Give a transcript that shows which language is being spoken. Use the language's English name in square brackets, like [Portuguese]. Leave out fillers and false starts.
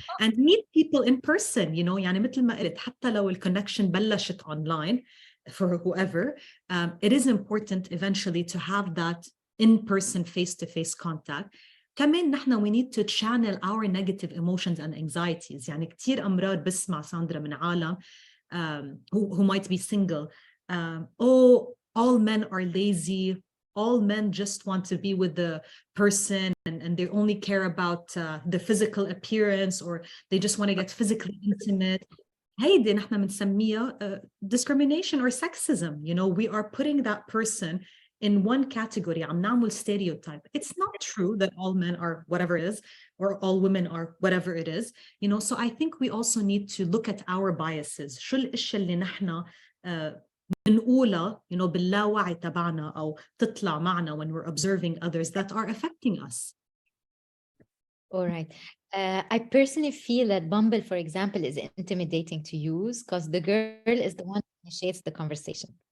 [English] And meet people in person, [Arabic] يعني مثل ما قلت حتى لو [English] الconnection [Arabic] بلشت [English] online for whoever, it is important eventually to have that in-person face-to-face contact. [Arabic] كمان نحن [English] we need to channel our negative emotions and anxieties. [Arabic] يعني كتير أمرار بسمع ساندرا من عالم [English] who might be single. Oh, all men are lazy. All men just want to be with the person and they only care about the physical appearance, or they just want to get physically intimate. [Arabic] هيدي نحن بنسميها [English] discrimination or sexism. We are putting that person in one category. [Arabic] عم نعمل stereotype. [English] It's not true that all men are whatever it is or all women are whatever it is. So I think we also need to look at our biases. [Arabic] شو الاشياء اللي نحن بنقولها باللاوعي تبعنا أو تطلع معنا [English] when we're observing others that are affecting us. All right. I personally feel that Bumble, for example, is intimidating to use because the girl is the one who initiates the conversation.